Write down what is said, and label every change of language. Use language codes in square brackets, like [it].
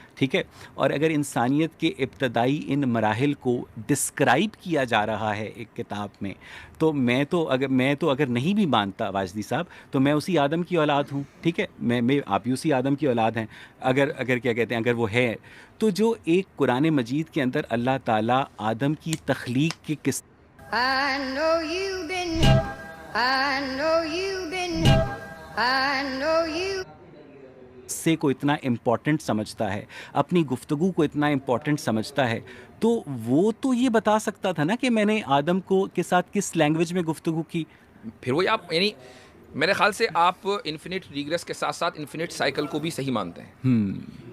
[hi] ठीक है, और अगर इंसानियत के इब्तदाई इन मराहिल को डिस्क्राइब किया जा रहा है एक किताब में, तो मैं तो अगर नहीं भी मानता वाजदी साहब, तो मैं उसी आदम की औलाद हूँ। ठीक है, मैं आप भी उसी आदम की औलाद हैं। अगर क्या कहते हैं, अगर वो है तो जो एक कुरान मजीद के अंदर अल्लाह ताला आदम की तख्लीक के किस [en] I know you've been, I know you've been, I know you. [hi] से को इतना इम्पॉर्टेंट समझता है, अपनी गुफ्तगू को इतना इम्पॉर्टेंट समझता है, तो वो तो ये बता सकता था ना कि मैंने आदम को के साथ किस लैंग्वेज में गुफ्तगू की। फिर वही आप यानी मेरे ख्याल से आप इन्फिनिट रिग्रेस के साथ साथ इन्फिनिट साइकिल को भी सही मानते हैं।